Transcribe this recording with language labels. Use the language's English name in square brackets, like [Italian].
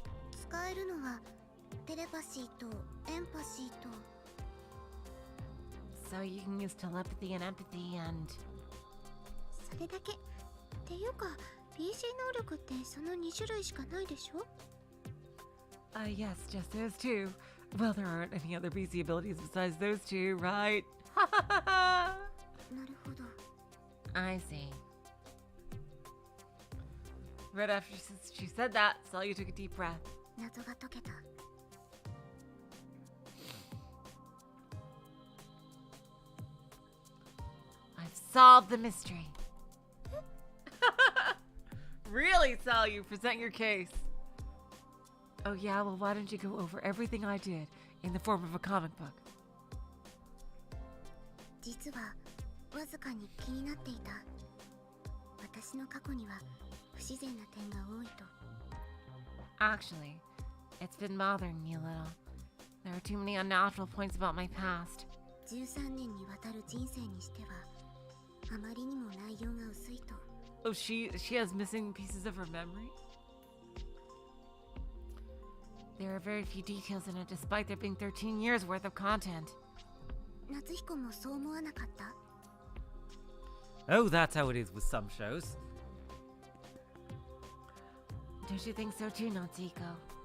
[Japanese] 使えるのはテレパシーとエンパシーと。 [English] So you can use telepathy and empathy and... [Japanese] それだけ。っていうか PC 能力ってその2種類しかないでしょ？ [English] yes, just those two. Well, there aren't any other BC abilities besides those two, right? [Japanese] なるほど。 [English] I see. Right after she said that, Salyu took a deep breath. [Japanese] 謎が解けた。 [English] I've solved the mystery. Really, Salyu, present your case. Oh yeah, well why don't you go over everything I did in the form of a comic book? [Japanese] 実はわずかに気になっていた。私の過去には不自然な点が多いと。 [English] Actually, it's been bothering me a little. There are too many unnatural points about my past. [Japanese] 13年にわたる人生にしてはあまりにも内容が薄いと。 [English] Oh, she has missing pieces of her memory? There are very few details in it despite there being 13 years worth of content. [Japanese] 夏彦もそう思わなかった？ [English] Oh, that's how it is with some shows. Don't you think so too, Natsuko?